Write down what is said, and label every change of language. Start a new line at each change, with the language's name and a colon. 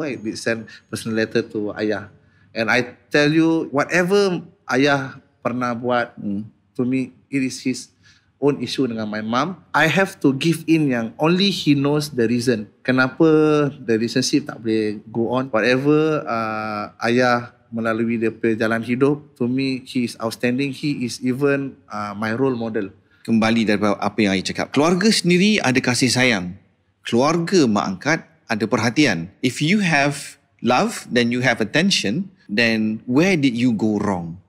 English: I did send personal letter to ayah. And I tell you, whatever ayah
Malay: pernah buat
English: to me, it is his own issue dengan my mom. I have to give in yang only he knows the reason. Kenapa the relationship
Malay: tak boleh
English: go on. Whatever ayah
Malay: melalui dia jalan hidup,
English: to me, he is outstanding. He is even my role model.
Malay: Kembali daripada apa yang saya cakap. Keluarga sendiri ada kasih sayang. Keluarga mak angkat ada perhatian.
English: If you have love, then you have attention, then where did you go wrong?